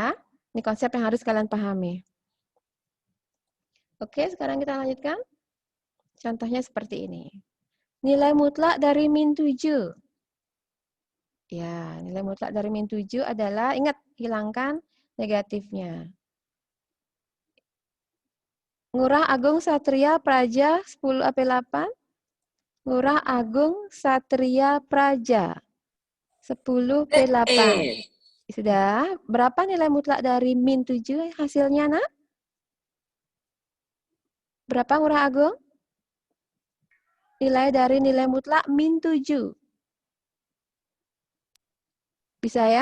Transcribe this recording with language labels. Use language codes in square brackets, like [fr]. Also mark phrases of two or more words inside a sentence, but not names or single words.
[id] Ini konsep yang harus kalian pahami. Oke, sekarang kita lanjutkan. Contohnya seperti ini. Nilai mutlak dari min 7. Ya, nilai mutlak dari min 7 adalah, ingat, hilangkan negatifnya. Ngurah Agung Satria Praja 10 AP8. Ngurah Agung Satria Praja 10 P8. Sudah. Berapa nilai mutlak dari min 7 hasilnya, nak? Berapa Ngurah Agung? Nilai dari nilai mutlak min 7. Bisa ya?